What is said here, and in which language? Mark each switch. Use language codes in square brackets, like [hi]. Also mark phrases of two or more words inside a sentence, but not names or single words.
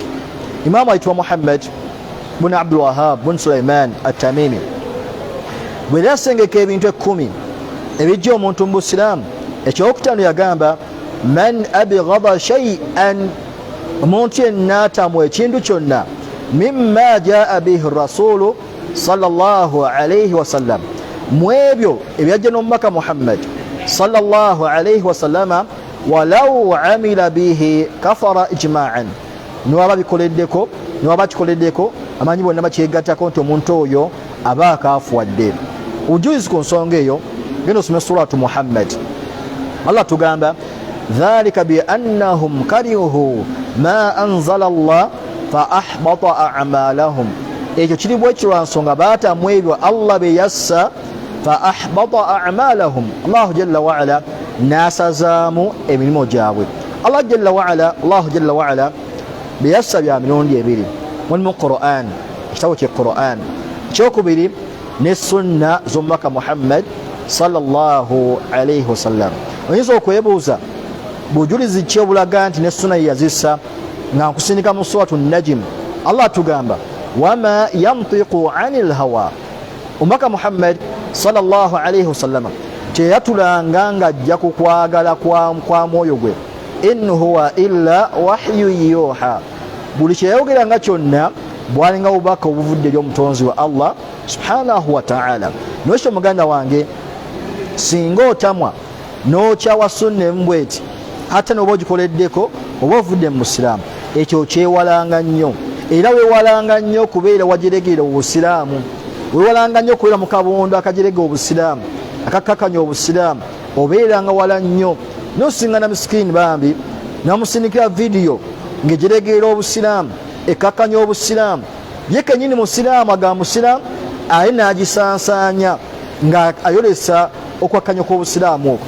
[lg] Imaamu ayitibwa Muhammad bun Abdul Wahhab bun Sulaiman at-Tamimi bwe yasengeka ebintu 10 ebijja omuntu mu busiraamu, ekyokutaano yagamba [ar] من أبغض شيئا, [lg] omuntu yenna atamwa ekintu kyonna [ar] مما جاء به الرسول صلى الله عليه وسلم, [lg] mu ebyo ebyajja n'omubaka Muhammad [ar] صلى الله عليه وسلم, ولو عمل به كفر إجماعا, [lg] niwaba bikoleddeko niwaba kikoleddeko amanyi bonna bakyegattako nti omuntu oyo aba akaafuwadde. Ujuzi ku nsonga eyo genda osome suratu Muhammad. [ar] Allah tugamba ذلك بأنهم كرهوا ما أنزل الله فأحبط أعمالهم, [lg] ekyo kiri bwekyo lwa nsonga baatamu ebyo Allah bye yassa [ar] فأحبط أعمالهم, [lg] Allahu [ar] جل وعلا [lg] nasazaamu emirimu gyabwe. Allahu [ar] جل وعلا [lg] bye yassa bya mirundi ebiri, mulimu Quran, ekitabo kye Quran, ekyokubiri ne sunna z'omubaka Muhammad [ar] صلى الله عليه وسلم. [lg] Oyinza okwebuuza bujulizi ki obulaga nti ne sunna yazissa nga nkusindika mu suratu Najm. Allah atugamba [ar] وما ينطق عن الهوى, [lg] omubaka Muhammad [ar] صلى الله عليه وسلم [lg] teyatulanga nga ajja ku kwagala kwa mwoyo gwe, [ar] إن هو إلا وحي يوحى, [lg] buli kyeyayogeranga kyonna bwalinga bubaka obuvudde eri omutonzi wa Allah [ar] سبحانه وتعالى. [lg] Nwekyo muganda wange singa otamwa n'okyawa sunna embweti ate n'oba ogikoleddeko oba ovudde mu busiraamu, ekyo kyewalanga nnyo, era weewalanga nnyo kubeera wagiregera obusiraamu, weewalanga nnyo kubeera mu kabondo akagiregera obusiraamu akakakanya obusiraamu, obeeranga wala nnyo nosinga na misikini bambi namusindikira vidiyo ng'egiregera obusiraamu ekakanya obusiraamu, ye kenyini musiraamu aga musiraamu aye n'agisansaanya nga ayolesa okwakanya kw'obusiraamu okwo.